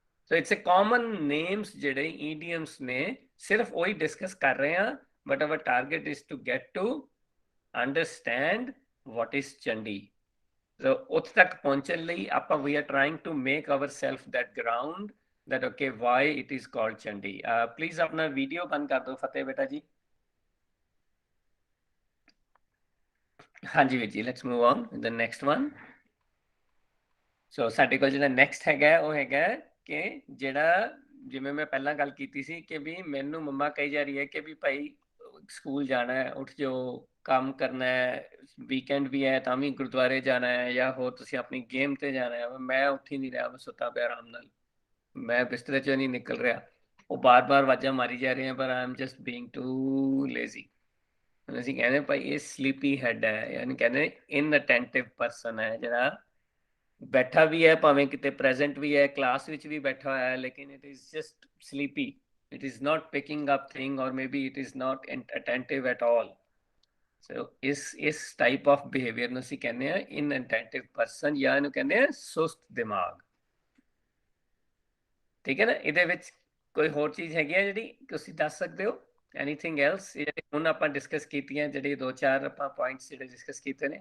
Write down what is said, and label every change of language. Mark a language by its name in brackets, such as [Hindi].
[English] so it's a common names [Punjabi] ਜਿਹੜੇ idioms ਨੇ, ਸਿਰਫ ਉਹੀ ਡਿਸਕਸ ਕਰ ਰਹੇ ਹਾਂ। [English] But our target is to get to understand what is Chandi. [Punjabi] ਸੋ ਉੱਥੇ ਤੱਕ ਪਹੁੰਚਣ ਲਈ ਆਪਾਂ [English] We R trying to make hour self that ground that okay why it is called Chandi। [Hindi] please अपना वीडियो बंद कर दो फतेह बेटा जी। हाँ जी [English] ਵੀਰ ਜੀ, let's move on to the next one। [Punjabi] ਸੋ ਸਾਡੇ ਕੋਲ ਜਿਹੜਾ ਨੈਕਸਟ ਹੈਗਾ ਉਹ ਹੈਗਾ ਕਿ ਜਿਹੜਾ ਜਿਵੇਂ ਮੈਂ ਪਹਿਲਾਂ ਗੱਲ ਕੀਤੀ ਸੀ ਕਿ ਵੀ ਮੈਨੂੰ ਮੰਮਾ ਕਹੀ ਜਾ ਰਹੀ ਹੈ ਕਿ ਵੀ ਭਾਈ ਸਕੂਲ ਜਾਣਾ ਹੈ, ਉੱਠ ਜਾਓ, ਕੰਮ ਕਰਨਾ ਹੈ, ਵੀਕਐਂਡ ਵੀ ਹੈ ਤਾਂ ਵੀ ਗੁਰਦੁਆਰੇ ਜਾਣਾ ਹੈ, ਜਾਂ ਹੋਰ ਤੁਸੀਂ ਆਪਣੀ ਗੇਮ ਤੇ ਜਾਣਾ ਹੈ। ਮੈਂ ਉੱਠ ਹੀ ਨਹੀਂ ਰਿਹਾ, ਮੈਂ ਸੁੱਤਾ ਪਿਆ ਆਰਾਮ ਨਾਲ, ਮੈਂ ਬਿਸਤਰੇ ਚੋਂ ਨਹੀਂ ਨਿਕਲ ਰਿਹਾ। ਉਹ ਬਾਰ-ਬਾਰ ਆਵਾਜ਼ਾਂ ਮਾਰੀ ਜਾ ਰਹੇ ਆ ਪਰ [English] I am just being too lazy. [Punjabi] ਅਸੀਂ ਕਹਿੰਦੇ ਭਾਈ ਇਹ ਸਲੀਪੀ ਹੈਡ ਹੈ, ਯਾਨੀ ਕਹਿੰਦੇ ਇਨਅਟੈਂਟਿਵ ਪਰਸਨ ਹੈ, ਜਿਹੜਾ ਬੈਠਾ ਵੀ ਹੈ ਭਾਵੇਂ ਕਿਤੇ ਪ੍ਰੈਜ਼ੈਂਟ ਵੀ ਹੈ, ਕਲਾਸ ਵਿੱਚ ਵੀ ਬੈਠਾ ਹੋਇਆ ਹੈ, ਲੇਕਿਨ [English] It is just sleepy. it is not picking up thing, or maybe it is not attentive at all. [Punjabi] So ਇਸ type of behavior ਨੂੰ ਅਸੀਂ ਕਹਿੰਦੇ ਆ [English] inattentive person, [Punjabi] ਜਾਂ ਇਹਨੂੰ ਕਹਿੰਦੇ ਆ ਸੁਸਤ ਦਿਮਾਗ। ਠੀਕ ਹੈ ਨਾ? ਇਹਦੇ ਵਿੱਚ ਕੋਈ ਹੋਰ ਚੀਜ਼ ਹੈਗੀ ਆ ਜਿਹੜੀ ਤੁਸੀਂ ਦੱਸ ਸਕਦੇ ਹੋ? [English] Anything else? [Punjabi] ਹੁਣ ਆਪਾਂ ਡਿਸਕਸ ਕੀਤੀਆਂ ਜਿਹੜੇ 2-4 ਆਪਾਂ ਪੁਆਇੰਟਸ ਜਿਹੜੇ ਡਿਸਕਸ ਕੀਤੇ ਨੇ।